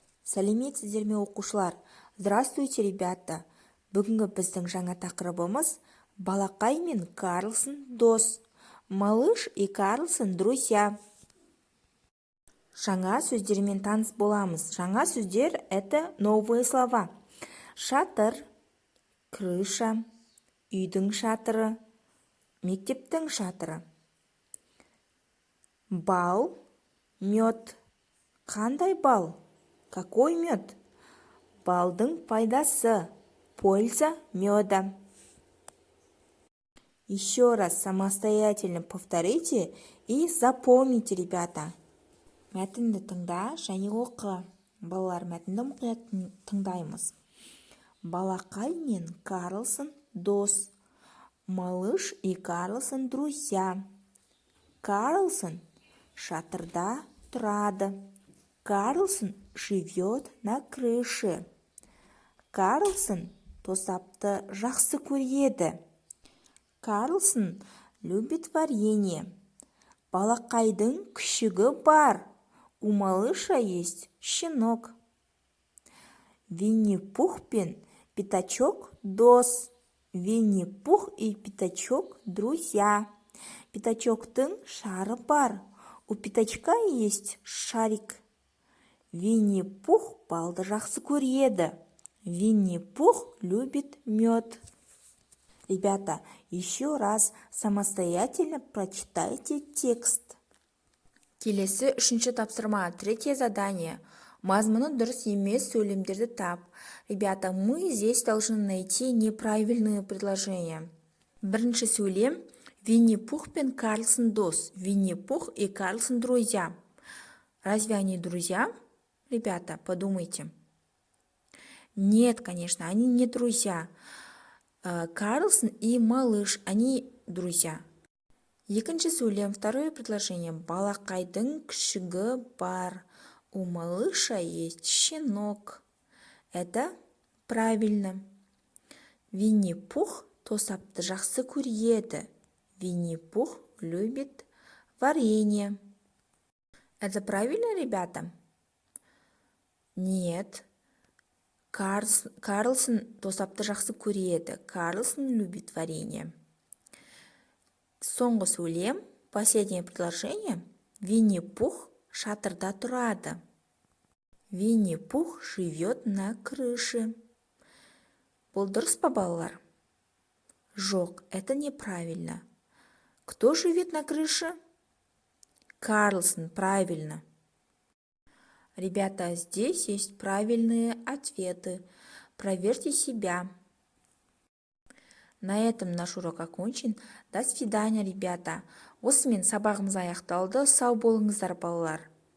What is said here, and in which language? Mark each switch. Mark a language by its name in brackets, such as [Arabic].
[Kazakh] Сәлеметсіздер ме оқушылар? [Russian] Здравствуйте, ребята! [Kazakh] Бүгінгі біздің жаңа тақырыбымыз Балақай мен Карлсон дос. [Russian] Малыш и Карлсон друзья. [Kazakh] Жаңа сөздермен таныс боламыз. Жаңа сөздер [Russian] – это новые слова. [Kazakh] Шатыр, [Russian] крыша, [Kazakh] үйдің шатыры, мектептің шатыры. Бал, [Russian] мед. [Kazakh] Қандай бал? [Russian] Какой мед? [Kazakh] Балдың пайдасы. [Russian] Польза меда. Еще раз самостоятельно повторите и запомните, ребята. [Kazakh] Мәтінді тыңда және оқы. Балалар, мәтінді мұқият тыңдаймыз. Балақай мен Карлсон дос. [Russian] Малыш и Карлсон друзья. [Kazakh] Карлсон шатырда тұрады. [Russian] Карлсон живет на крыше. [Kazakh] Карлсон тосапты жақсы көреді. [Russian] Карлсон любит варенье. [Kazakh] Балақайдың күшігі бар. [Russian] У малыша есть щенок. [Kazakh] Винни-Пух пен Пятачок дос. [Russian] Винни-Пух и Пятачок друзья. [Kazakh] Пятачоктың шары бар. [Russian] У Пятачка есть шарик. [Kazakh] Винни-Пух балды жақсы көреді. [Russian] Винни-Пух любит мед. Ребята, еще раз самостоятельно прочитайте текст. [Kazakh] Келесі үшінші тапсырма, [Russian] третье задание. [Kazakh] Мазмұны дұрыс емес сөйлемдерді тап. [Russian] Ребята, мы здесь должны найти неправильные предложения. [Kazakh] Бірінші сөйлем. Винни-Пух пен Карлсон дос. [Russian] Винни-Пух и Карлсон друзья. Разве они друзья? Ребята, подумайте. Нет, конечно, они не друзья. Карлсон и малыш, они друзья. [Kazakh] Екінші сөйлем, [Russian] второе предложение. [Kazakh] Балақайдың күшігі бар. [Russian] У малыша есть щенок. Это правильно. [Kazakh] Винни-Пух тосапты жақсы көреді. [Russian] Винни-Пух любит варенье. Это правильно, ребята? Нет. [Kazakh] Карлсон тосапты жақсы көреді. [Russian] Карлсон любит варенье. [Kazakh] Соңғы сөйлем, [Russian] последнее предложение. [Kazakh] Винни-Пух шатырда тұрады. [Russian] Винни-Пух живет на крыше. [Kazakh] Бұл дұрыс па, балалар? Жоқ, [Russian] это неправильно. Кто живет на крыше? Карлсон, правильно. Ребята, здесь есть правильные ответы. Проверьте себя. На этом наш урок окончен. До свидания, ребята. [Kazakh] Осымен сабағымыз аяқталды. Сау болыңыздар, балалар.